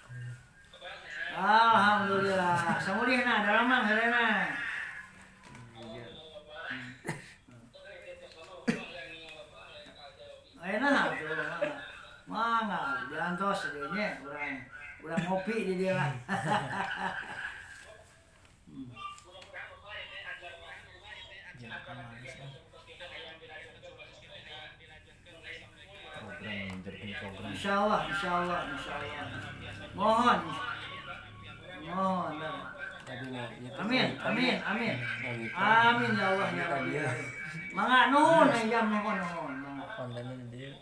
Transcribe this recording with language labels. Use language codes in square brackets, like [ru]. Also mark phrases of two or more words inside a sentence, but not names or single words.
[su] Alhamdulillah. Samulihna dalaman harena. Ayeuna tuh mangga diantos deui nya urang ngopi di dia lah. [id] Jangan manis kan. Program menjadi program. Insyaallah, insyaallah, insyaallah. Mohon. Mohon. Amin, amin, amin. Amin [ar] يا الله يا ربي. [su] Mangga nuhun Ijam, nuhun, nuhun. Mangga. Kontennya di dia.